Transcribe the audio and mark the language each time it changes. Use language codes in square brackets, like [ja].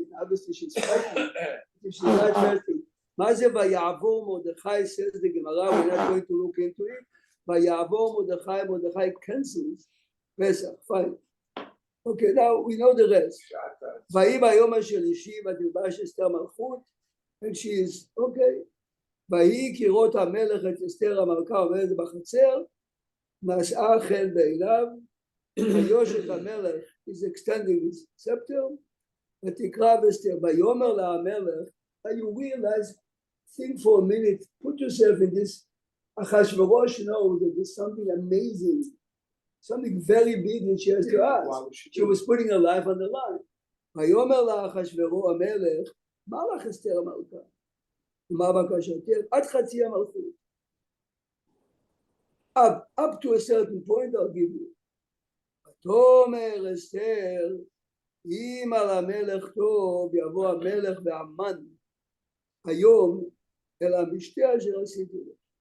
[en] I mean, obviously she's fighting. If she's not fighting. [he] מה זה ויעבור מרדכי, [en] says the Gemara, we're not going to look into it. [he] ויעבור מרדכי [en] cancels Pesach, fine. Okay, now we know the rest. [he] ויהי ביום השלישי ותלבש אסתר מלכות, [en] and she is, okay. [he] ויהי כראות המלך את אסתר המלכה עומדת בחצר, נשאה חן בעיניו, ויושת המלך [en] is extending his scepter, [he] ותקרא אסתר, ויאמר לה המלך, [en] and you realize, think for a minute, put yourself in this, Achashverosh knows that there's something amazing, something very big that she has to ask. She was putting her life on the line. [he] ויאמר לה אחשוורוש המלך, מה לך אסתר המלכה? מה בקשתך? עד חצי המלכות. [en] Up to a certain point I'll give you. [he] ותאמר אסתר, אם על המלך טוב, יבוא המלך והמן היום אל המשתה אשר עשיתי לו.